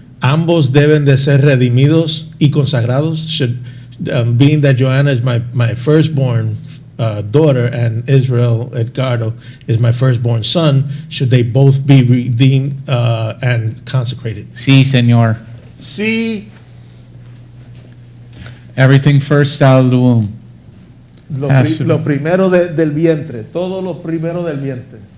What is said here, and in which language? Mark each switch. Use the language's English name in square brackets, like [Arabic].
[Spanish] Ambos deben de ser redimidos y consagrados. [English] Being that Johanna is my firstborn daughter and Israel Edgardo is my firstborn son, should they both be redeemed and consecrated? [Spanish] Sí, señor. Sí, [English] Everything first out of the womb. [Spanish] lo primero del vientre, todo lo primero del vientre,